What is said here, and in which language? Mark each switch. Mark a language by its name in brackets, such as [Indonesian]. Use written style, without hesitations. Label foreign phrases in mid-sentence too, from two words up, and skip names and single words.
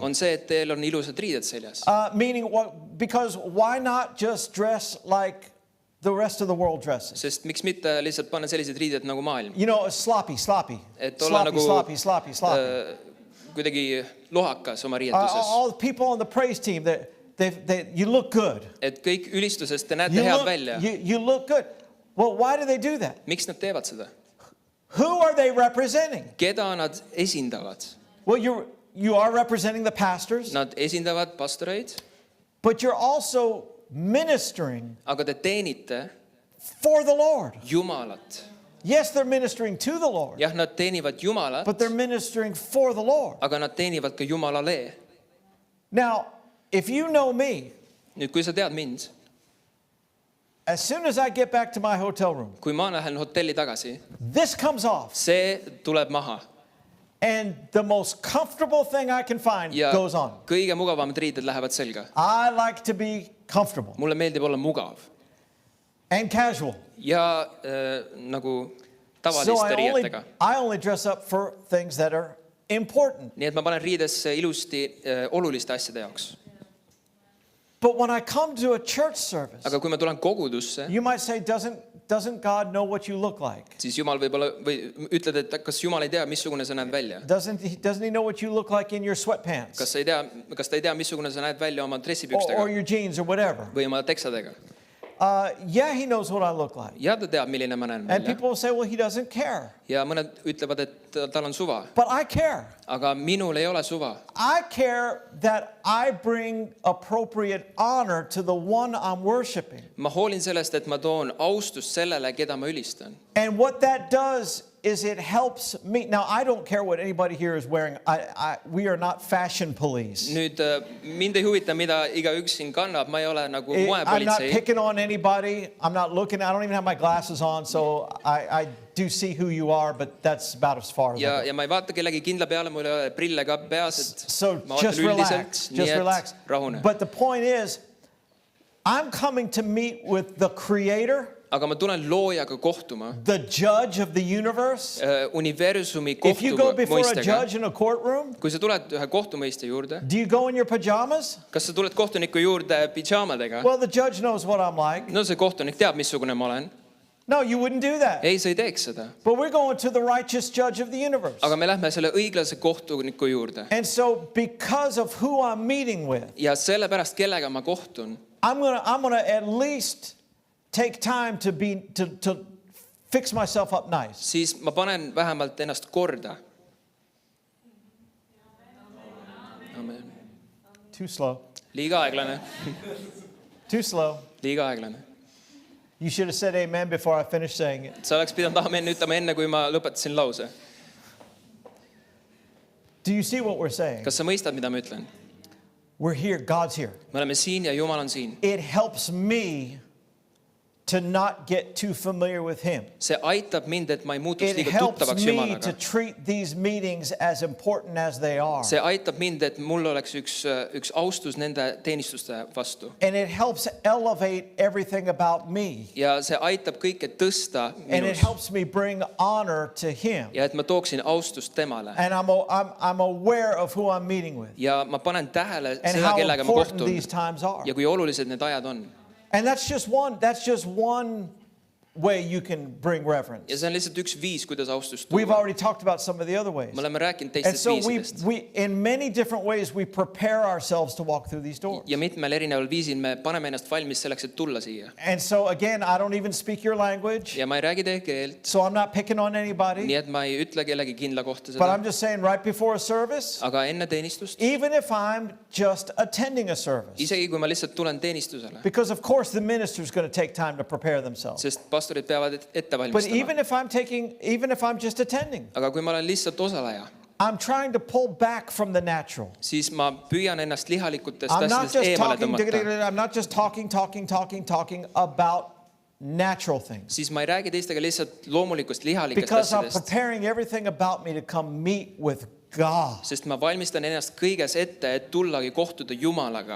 [Estonian] on see, et teil on ilusad riided seljas. [English] Meaning, because why not just dress like the rest of the world dresses? [Estonian] sest miks mitte lihtsalt panna sellised riided nagu maailm. [English] You know, sloppy. [Estonian] Et olla [English] Sloppy, [Estonian] nagu- [English] sloppy. [Estonian] kuidagi lohakas oma riietuses. [English] All the people on the praise team, you look good. [Estonian] et kõik ülistusest te näete head välja. [English] You look good. Well, why do they do that? [Estonian] miks nad teevad seda? [English] Who are they representing? [Estonian] keda nad esindavad? [English] Well, you are representing the pastors, [Estonian] Nad esindavad pastoreid, [English] but you're also ministering [Estonian] aga te teenite [English] for the Lord. [Estonian] Jumalat. [English] Yes, they're ministering to the Lord, [Estonian] jah, nad teenivad Jumalat, [English] but they're ministering for the Lord. [Estonian] aga nad teenivad ka Jumalale. [English] Now, if you know me, [Estonian] nüüd, kui sa tead mind, [English] as soon as I get back to my hotel room, [Estonian] kui ma lähen hotelli tagasi, [English] this comes off, [Estonian] see tuleb maha [English] and the most comfortable thing I can find [Estonian] ja [English] goes on. [Estonian] kõige mugavamad riided lähevad selga. [English] I like to be comfortable [Estonian] mulle meeldib olla mugav [English] and casual. [Estonian] ja nagu [English] So [Estonian] tavaliste riietega. [English] I only dress up for things that are important. [Estonian] nii et ma panen riidesse ilusti oluliste asjade jaoks. [English] But when I come to a church service, [Estonian] aga kui ma tulen kogudusse, [English] you might say, doesn't God know what you look like? [Estonian] siis Jumal võib-olla või ütled, et kas Jumal ei tea, missugune sa näed välja. [English] Doesn't he know what you look like in your sweatpants [Estonian] kas ta ei tea, missugune sa näed välja oma [English] or [Estonian] dressipükstega [English] your jeans or whatever? [Estonian] või oma teksadega. [English] Yeah, he knows what I look like. [Estonian] ja ta teab, milline ma näen [English] And [Estonian] välja. [English] people will say, well, he doesn't care. [Estonian] ja mõned ütlevad, et tal on suva, [English] But I care. [Estonian] aga minul ei ole suva. [English] I care that I bring appropriate honor to the one I'm worshiping. [Estonian] ma hoolin sellest, et ma toon austust sellele, keda ma ülistan. [English] And what that does is it helps me. Now, I don't care what anybody here is wearing. We are not fashion police. [Estonian] nüüd mind ei huvita, mida igaüks siin kannab, ma ei ole nagu [English] I'm not [Estonian] moepolitsei. [English] picking on anybody. I'm not looking. I don't even have my glasses on, so I do see who you are, but that's about as far as I go. [Estonian] ja ma ei vaata kellegi kindla peale, mul ei ole prille ka peas, et [English] So [Estonian] ma [English] just [Estonian] vaatan [English] relax. [Estonian] üldiselt, [English] Just [Estonian] nii [English] relax. [Estonian] et rahune. [English] But the point is, I'm coming to meet with the Creator, [Estonian] aga ma tulen loojaga kohtuma, [English] the Judge of the universe. [Estonian] universumi [English] If you go before a [Estonian] kohtumõistega. [English] judge in a courtroom, [Estonian] kui sa tuled ühe kohtumõistja juurde, [English] do you go in your pajamas? [Estonian] kas sa tuled kohtuniku juurde pidžaamadega? [English] Well, the judge knows what I'm like. [Estonian] no see kohtunik teab, missugune ma olen. [English] No, you wouldn't do that. [Estonian] ei, sa ei teeks seda. [English] But we're going to the righteous Judge of the universe. [Estonian] aga me lähme selle õiglase kohtuniku juurde. [English] And so, because of who I'm meeting with, [Estonian] ja sellepärast, kellega ma kohtun, [English] I'm gonna at least take time to fix myself up nice. [Estonian] siis ma panen vähemalt ennast korda. [English] Too slow. [Estonian] liiga aeglane, [English] Too slow. [Estonian] liiga aeglane. [English] You should have said amen before I finished saying it. [Estonian] Sa oleks pidanud amen ütlema enne, kui ma lõpetasin lause. [English] Do you see what we're saying? [Estonian] Kas sa mõistad, mida ma ütlen? [English] We're here. God's here. [Estonian] Me oleme siin ja Jumal on siin. [English] It helps me to not get too familiar with him. [Estonian] See aitab mind, et ma ei muutuks [English] It [Estonian] liiga [English] helps [Estonian] tuttavaks [English] me to [Estonian] Jumalaga. [English] treat these meetings as important as they are. [Estonian] See aitab mind, et mul oleks üks austus nende teenistuste vastu. [English] And it helps elevate everything about me. [Estonian] Ja see aitab kõike tõsta [English] And it [Estonian] minus. [English] helps me bring honor to him. [Estonian] Ja et ma tooksin austust temale. [English] And I'm aware of who I'm meeting with [Estonian] Ja ma panen tähele [English] and [Estonian] seda, [English] how [Estonian] kellega ma [English] important [Estonian] kohtun. [English] these times are. [Estonian] Ja kui olulised need ajad on. [English] And that's just one way you can bring reverence. [Estonian] Ja see on lihtsalt üks viis, kuidas austust [English] We've [Estonian] tuua. [English] already talked about some of the other ways. [Estonian] Me oleme rääkinud [English] And [Estonian] teistest [English] so [Estonian] viisidest. [English] in many different ways, we prepare ourselves to walk through these doors. [Estonian] Ja mitmel erineval viisil me paneme ennast valmis selleks, et tulla siia. [English] And so again, I don't even speak your language, [Estonian] Ja ma ei räägi teie keelt, [English] so I'm not picking on anybody, [Estonian] nii et ma ei ütle kellegi kindla kohta [English] but [Estonian] seda. [English] I'm just saying right before a service, [Estonian] Aga enne teenistust, [English] even if I'm just attending a service, [Estonian] isegi kui ma lihtsalt tulen teenistusele, [English] because of course the minister's going to take time to prepare themselves. [Estonian] sest pastorid peavad ette [English] But [Estonian] valmistama. [English] even if I'm just attending, [Estonian] Aga kui ma olen lihtsalt osaleja, [English] I'm trying to pull back from the natural. [Estonian] siis ma püüan ennast lihalikutest [English] I'm not [Estonian] asjadest [English] just [Estonian] eemale [English] talking, [Estonian] tõmmata. [English] I'm not just talking about natural things. [Estonian] Siis ma ei räägi teistega lihtsalt loomulikust lihalikest [English] Because I'm [Estonian] asjadest, [English] preparing everything about me to come meet with God. [Estonian] sest ma valmistan ennast kõiges ette, et tullagi kohtuda Jumalaga.